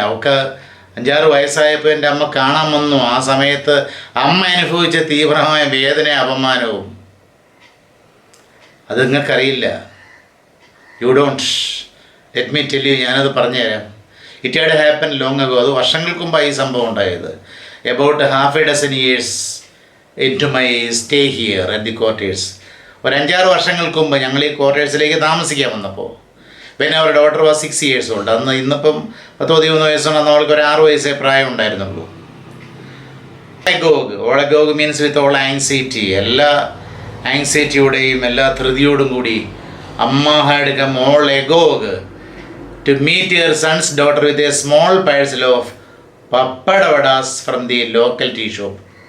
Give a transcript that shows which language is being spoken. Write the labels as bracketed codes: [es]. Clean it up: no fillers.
[ml] അവൾക്ക് 5-6 വയസ്സായപ്പോൾ എൻ്റെ അമ്മ കാണാൻ വന്നു. ആ സമയത്ത് അമ്മ അനുഭവിച്ച തീവ്രമായ വേദനയും അപമാനവും അത് നിങ്ങൾക്കറിയില്ല. [en] You don't. Let me tell you, [ml] ഞാനത് പറഞ്ഞുതരാം. [en] It had happen long ago. [ml] അത് വർഷങ്ങൾക്ക് മുമ്പാണ് ഈ സംഭവം ഉണ്ടായത്. [en] About 6 years into my stay here at the quarters. [ml] ഒരു 5-6 വർഷങ്ങൾക്ക് മുമ്പ് ഞങ്ങൾ ഈ ക്വാർട്ടേഴ്സിലേക്ക് താമസിക്കാൻ വന്നപ്പോൾ, പിന്നെ അവർ [en] Daughter was 6 years old. [ml] അന്ന് ഇന്നിപ്പം 10-13 വയസ്സുണ്ട്. അന്ന് അവൾക്ക് ഒരു 6 വയസ്സേ പ്രായം ഉണ്ടായിരുന്നുള്ളൂ. [en] All agog means with all anxiety. [ml] എല്ലാ ആങ്സൈറ്റിയോടെയും എല്ലാ ധൃതിയോടും കൂടി അമ്മ [en] Had come all agog to meet your sons daughter with a small parcel of pappada vadas from the local tea shop.